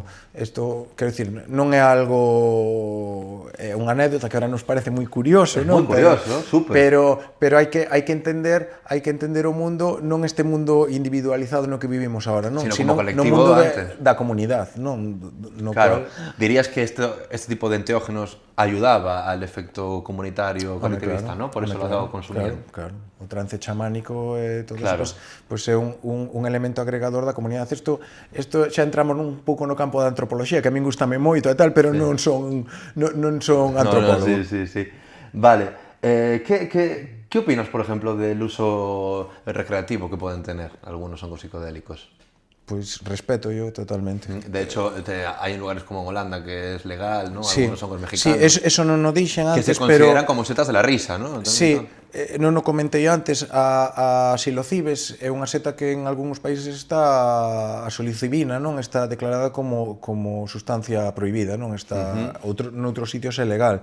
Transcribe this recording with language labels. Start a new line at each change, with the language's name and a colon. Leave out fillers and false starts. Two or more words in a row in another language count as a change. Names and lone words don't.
Galician: Isto, quero dicir, non é algo, é unha anécdota que ahora nos parece moi curioso, non? Moi curioso, super. Pero hai que entender o mundo, non este mundo individualizado no que vivimos ahora, non?
Spanish: Sino como no colectivo mundo antes.
Galician: da comunidade, non?
Spanish: No Claro, cual, dirías que este tipo de enteógenos ayudaba al efecto comunitario colectivista, ¿no? Por eso lo estaba consumiendo.
Galician: Claro. O trance chamánico e todo Claro. eso, pois é un elemento agregador da comunidade. Isto xa entramos un pouco no campo da antropoloxía, que a min gustame moito e tal, pero non son antropólogo.
Spanish: Sí. Vale, ¿qué opinas, por ejemplo, del uso recreativo que pueden tener algunos hongos psicodélicos? Pois respeto yo totalmente. De hecho, hay lugares como en Holanda que es legal, ¿no? Sí, Algunos hongos mexicanos. Sí,
Galician: eso non o dixen que antes,
Spanish: se consideran pero como setas de la risa, ¿no?
Galician: sí, non o comentei antes, a psilocibes é unha seta que en algúns países está, a psilocibina, non? Está declarada como sustancia prohibida, non? Está noutros sitios é legal.